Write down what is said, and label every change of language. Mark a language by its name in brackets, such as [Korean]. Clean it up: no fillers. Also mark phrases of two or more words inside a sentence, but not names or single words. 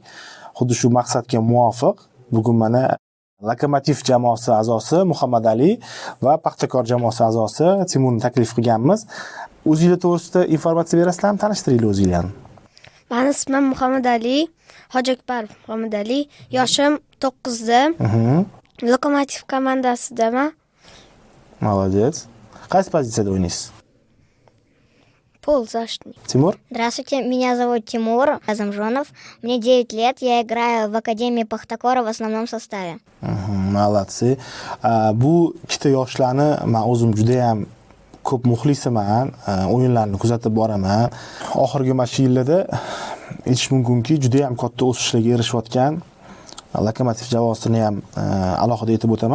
[Uzbek] Xuddi shu maqsadga muvofiq bugun mana Lokomotiv jamoasi a'zosi Muhammad Ali va Paxtakor jamoasi a'zosi Timurni taklif qilganmiz. O'zingizlar to'g'risida informatsiya berasizlarmi? Tanishtiringlar o'zingizlarni. Meni ismim Muhammad Ali, Hojiakbarov Muhammad Ali. Yoshim 9da. Lokomotiv komandasidaman. [Russian] Молодец. [Uzbek] Qaysi pozitsiyada o'ynaysiz? [Russian] Полузащитник. Тимур? Здравствуйте, меня зовут Тимур Азамжонов. Мне 9 лет, я играю в Академии Пахтакора в основном составе. Молодцы. [Uzbek] Bu ikkita yoshlarni men o'zim juda ham ko'p muxlisaman, o'yinlarni kuzatib boraman. Oxirgi mana yillarda aytish mumkinki, juda ham katta o'sishlarga erishayotgan Lokomotiv jamoasini ham alohida aytib o'taman.